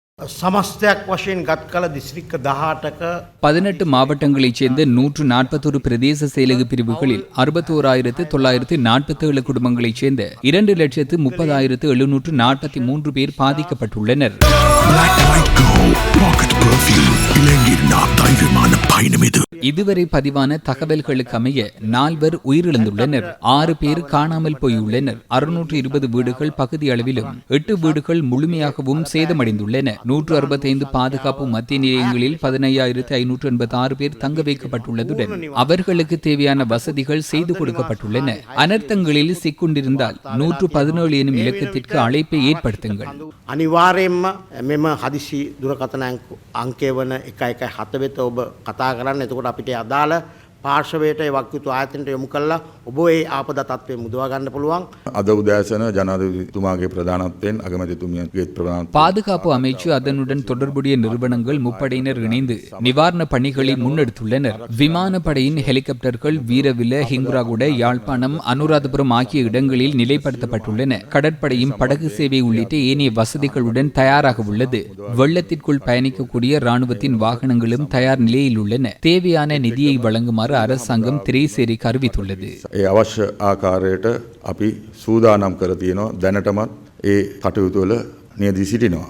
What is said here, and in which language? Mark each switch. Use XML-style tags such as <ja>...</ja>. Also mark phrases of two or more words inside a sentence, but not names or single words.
<si>සමස්තයක් වශයෙන් ගත් කළ දිස්ත්‍රික්ක 18ක</si> <ta>18 மாவட்டங்களைச் சேர்ந்த 141 பிரதேச செயலக பிரிவுகளில் 61,947 குடும்பங்களைச் சேர்ந்த 2,30,743 பேர் பாதிக்கப்பட்டுள்ளனர். இதுவரை பதிவான தகவல்களுக்கு அமைய 4 உயிரிழந்துள்ளனர், 6 பேர் காணாமல் போயுள்ளனர். 620 வீடுகள் பகுதி அளவிலும் 8 வீடுகள் முழுமையாகவும் சேதமடைந்துள்ளன. 165 பாதுகாப்பு மத்திய நிலையங்களில் 15,586 பேர் தங்க வைக்கப்பட்டுள்ளதுடன் அவர்களுக்கு தேவையான வசதிகள் செய்து கொடுக்கப்பட்டுள்ளன. அனர்த்தங்களில் சிக்குண்டிருந்தால் 117 எனும் இலக்கத்திற்கு அழைப்பை ஏற்படுத்துங்கள்.</ta> <si>අනිවාර්යයෙන්ම මෙම හදිසි දුරකථන අංකය වන 117 වෙත ඔබ කතා කරන්න. එතකොට අපිට අදාළ පාර්ශවයට ඒ වක්කිතු ආයතනයට යොමු කළා ඔබ ඒ ආපදා තත්ත්වයෙන් මුදවා ගන්න පුළුවන්. අද උදෑසන ජනාධිපතිතුමාගේ ප්‍රධානත්වයෙන් අගමැතිතුමියගේ ප්‍රධානත්වයෙන්</si> <ta>பாதுகாப்பு அமைச்சு அதனுடன் தொடர்புடைய நிறுவனங்கள் முப்படையினர் இணைந்து நிவாரணப் பணிகளை முன்னெடுத்துள்ளனர். விமானப்படையின் ஹெலிகாப்டர்கள் வீரவில, ஹிங்குராகுட, யாழ்ப்பாணம், அனுராதபுரம் ஆகிய இடங்களில் நிலைப்படுத்தப்பட்டுள்ளன. கடற்படையும் படகு சேவை உள்ளிட்ட ஏனைய வசதிகளுடன் தயாராக உள்ளது. வெள்ளத்திற்குள் பயணிக்கக்கூடிய ராணுவத்தின் வாகனங்களும் தயார் நிலையில் உள்ளன. தேவையான நிதியை வழங்குமாறு அரசாங்கம் திரைசேரிக்கு அறிவித்துள்ளது.</ta> <si>ඒ අවශ්‍ය ආකාරයට අපි සූදානම් කර තියෙනවා. දැනටමත් ඒ කටයුතු වල නියැලී සිටිනවා.</si>